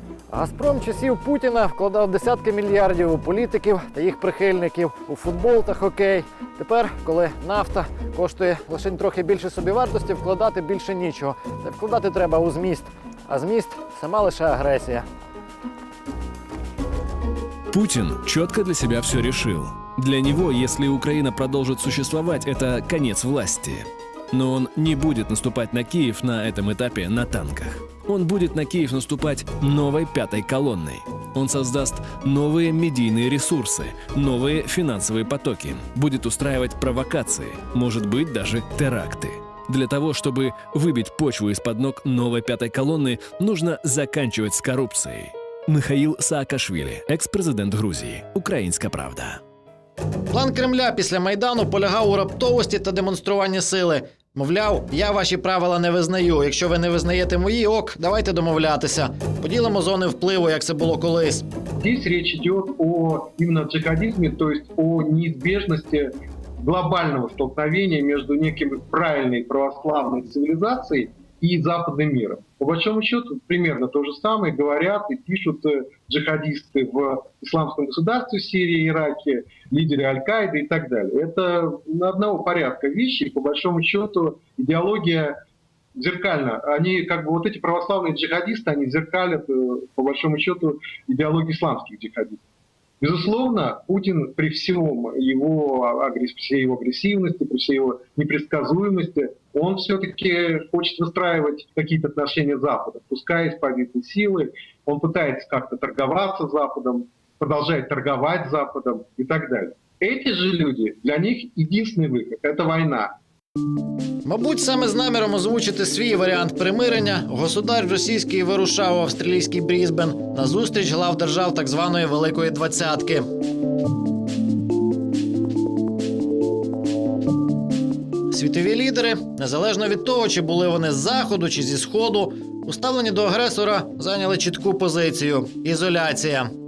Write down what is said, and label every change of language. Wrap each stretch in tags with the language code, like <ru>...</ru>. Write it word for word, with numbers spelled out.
<uk>«Газпром» часів Путіна вкладав десятки мільярдів у політиків та їх прихильників, у футбол та хокей. Тепер, коли нафта коштує лише трохи більше собівартості, вкладати більше нічого. Та вкладати треба у зміст. А зміст – сама лише агресія.</uk> <ru>Путин четко для себя все решил. Для него, если Украина продолжит существовать, это конец власти. Но он не будет наступать на Киев на этом этапе на танках. Он будет на Киев наступать новой пятой колонной. Он создаст новые медийные ресурсы, новые финансовые потоки, будет устраивать провокации, может быть, даже теракты. Для того, чтобы выбить почву из-под ног новой пятой колонны, нужно заканчивать с коррупцией.</ru> <uk>Михаїл Саакашвілі, екс-президент Грузії. Українська правда. План Кремля після Майдану полягав у раптовості та демонструванні сили. Мовляв, я ваші правила не визнаю. Якщо ви не визнаєте мої, ок, давайте домовлятися. Поділимо зони впливу, як це було колись.</uk> <ru>Здесь речь идет о именно джихадизме, то есть о неизбежности глобального столкновения между неким правильной православной цивилизацией и западным миром. По большому счету, примерно то же самое говорят и пишут джихадисты в исламском государстве Сирии, Ираке, лидеры Аль-Каиды и так далее. Это одного порядка вещи, и по большому счету идеология зеркальна. Они, как бы, вот эти православные джихадисты, они зеркалят, по большому счету, идеологию исламских джихадистов. Безусловно, Путин при всем его, всей его агрессивности, при всей его непредсказуемости, он все-таки хочет выстраивать какие-то отношения с Западом, пускай из позиции силы, он пытается как-то торговаться с Западом, продолжает торговать с Западом и так далее. Эти же люди, для них единственный выход – это война.</ru> <uk>Мабуть, саме з наміром озвучити свій варіант примирення государь російський вирушав у австралійський Брізбен на зустріч глав держав так званої Великої Двадцятки. Світові лідери, незалежно від того, чи були вони з Заходу чи зі Сходу, у ставленні до агресора зайняли чітку позицію – ізоляція.</uk>